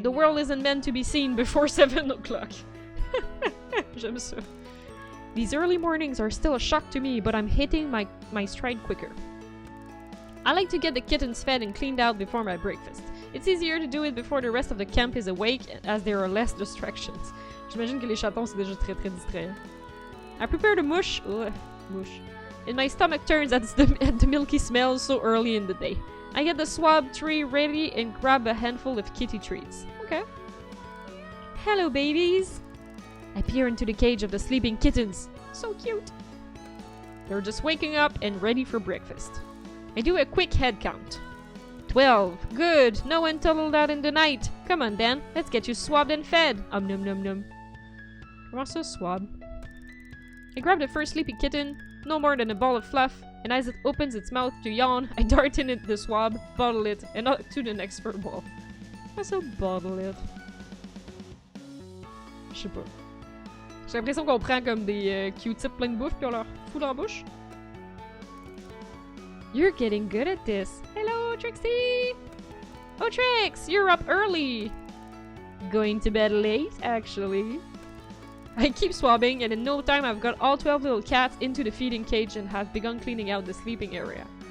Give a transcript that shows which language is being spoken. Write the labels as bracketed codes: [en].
[en] The world isn't meant to be seen before 7 o'clock. [fr] J'aime ça. [en] These early mornings are still a shock to me, but I'm hitting my stride quicker. I like to get the kittens fed and cleaned out before my breakfast. It's easier to do it before the rest of the camp is awake, as there are less distractions. [fr] J'imagine que les chatons, c'est déjà très distrayant. [en] I prepare the mush. Ugh, mush. And my stomach turns at the milky smell so early in the day. I get the swab tray ready and grab a handful of kitty treats. Okay. Hello, babies! I peer into the cage of the sleeping kittens. So cute! They're just waking up and ready for breakfast. I do a quick head count. 12. Good. No one toddled out in the night. Come on, Dan. Let's get you swabbed and fed. Num num num. [fr] Comment ça, swab? [en] I grab the first sleepy kitten, no more than a ball of fluff, and as it opens its mouth to yawn, I dart in it the swab, bottle it, and on to the next fur ball. [fr] Comment ça, bottle it? Je sais pas. J'ai l'impression qu'on prend comme des Q-tips plein de bouffe puis on leur fout dans la bouche. [en] You're getting good at this. Hello, Trixie! Oh, Trix! You're up early! Going to bed late, actually. I keep swabbing, and in no time I've got all 12 little cats into the feeding cage and have begun cleaning out the sleeping area.